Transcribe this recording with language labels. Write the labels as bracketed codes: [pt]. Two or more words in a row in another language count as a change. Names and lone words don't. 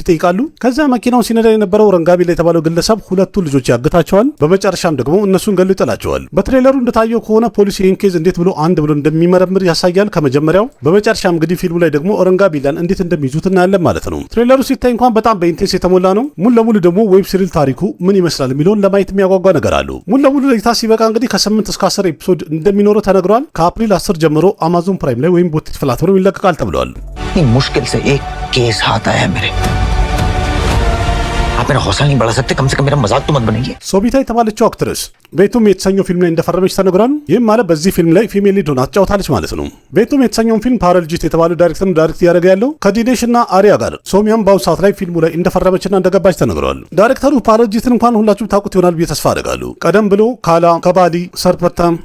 [am] ይጠይቃሉ። ከዛ መኪናውን ሲነዳ የነበረው ረንጋ ቢላ የተባለው ግለሰብ ሁለቱ ልጆች ያግታቸዋል። በመጨረሻም ደግሞ እነሱን ገሎ ይጥላቸዋል። በትሬለሩ እንደታየው ከሆነ ፖሊስ ይህን ኬዝ እንዴት ብሎ አንድ ብሎ እንደሚመረምር ያሳያል ከመጀመሪያው። በመጨረሻም እንግዲህ ፊልሙ ላይ ደግሞ ረንጋ ቢላን እንዴት እንደሚይዙት እናያለን ማለት ነው። ትሬለሩ ሲታይ እንኳን በጣም በኢንቴንስ የተሞላ ነው። ሙሉ ለሙሉ ደግሞ [en] web serial [am] ታሪኩ ምን ይመስላል የሚለውን ለማየት የሚያጓጓ ነገር አለው። ሙሉ ለሙሉ ለእይታ ሲበቃ እንግዲህ ከ8 እስከ 10 ኤፒሶድ እንደሚኖረው ተነግሯል። ከአፕሪል 10 ጀምሮ አማዞን ፕራይም ላይ ወይም [en] OTT platform [am] ይለቀቃል ተብሏል። [hi] मुश्किल से एक केस हाथ आया है मेरे। आप मेरा हौसला नहीं बढ़ा सकते, कम से कम मेरा मजाक तो मत बनाइए। [am] ሶቢታ የተባለችው አክትረስ ቤቱም የተሰኘው ፊልም ላይ እንደፈረመች ተነግሯል። ይህም ማለት በዚህ ፊልም ላይ [en] female lead [am] ሆና ትጫወታለች ማለት ነው። ቤቱም የተሰኘውን ፊልም ፓራልጂት የተባለው [en] director direct [am] እያደረገ ያለው ከዲኔሽ እና አሪያ ጋር ሶሚያም በአሁኑ ሰዓት ላይ ፊልሙ ላይ እንደፈረመችና እንደገባች ተነግሯል። ዳይሬክተሩ ፓራልጂትን እንኳን ሁላችሁም ታውቁት ይሆናል ብዬ ተስፋ አደርጋለሁ። ቀደም ብሎ ካላ፣ ከባሊ፣ ሰርፐታ